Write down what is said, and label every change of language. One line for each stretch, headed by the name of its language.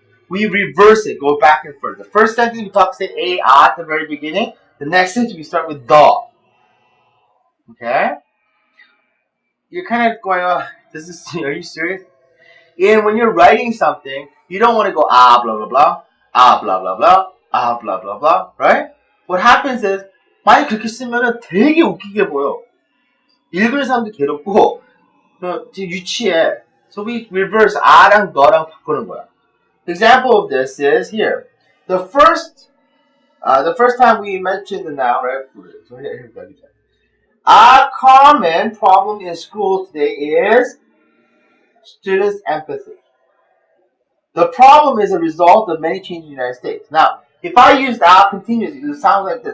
English: We reverse it, go back and forth. The first sentence we say at the very beginning. The next sentence we start with the. Okay? You're kind of going, are you serious? And when you're writing something, you don't want to go blah blah blah, blah blah blah, blah blah blah, right? What happens is
Korean: 만약 그렇게 쓰면은 되게 웃기게 보여. 읽는 사람도 괴롭고 지금 유치해.
English: So we reverse
Korean: 아랑 너랑 바꾸는 거야.
English: Example of this is here. The first time we mentioned the noun, right? So here we go. A common problem in schools today is students' empathy. The problem is a result of many changes in the United States. Now, if I use our continuously, it sounds like this.